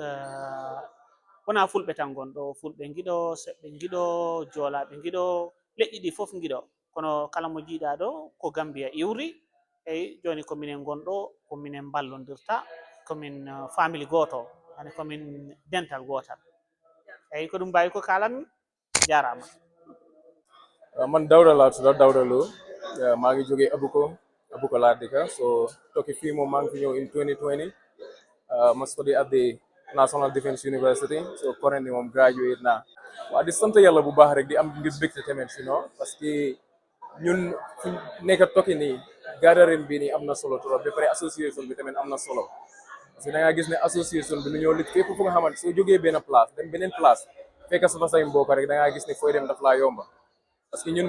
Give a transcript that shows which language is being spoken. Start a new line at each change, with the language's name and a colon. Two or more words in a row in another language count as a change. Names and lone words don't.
Fula: wona fulɓe tan gonɗo fulɓe giɗo seɓɓe giɗo joolaɓe giɗo leƴƴi ɗi foof giɗo kono kala mo jiiɗa ɗo ko Gambia iwri eyyi joni ko minen gonɗo ko minen ballodirta komin family goto hani komin dental gotal eyyi ko ɗum mbawi ko kalanmi jarama.
Wolof: Man Dawda laa tudd Dawda Lo maa ngi jógee Abuko laa dëkka so tokki fii moom maa ngi fi ñëw
English: in 2020
Wolof: ma
English: study at the National Defence University
Wolof: so currently moom graduate naa waa di sant yàlla bu baax rek di am ngir bégte tamit
French: parce que
Wolof: ñun fu nekk tokki nii gathering bi nii am na solo trop ba pare association bi tamit am na solo
French: parce que
Wolof: da ngaa gis ne association bi lu ñoo lig fépp fu nga xamante soo jógee benn place dem beneen place fekk sa fa say mbokk rek da ngaa gis ne fooy dem daf laa yomba
French: parce que
Wolof: ñun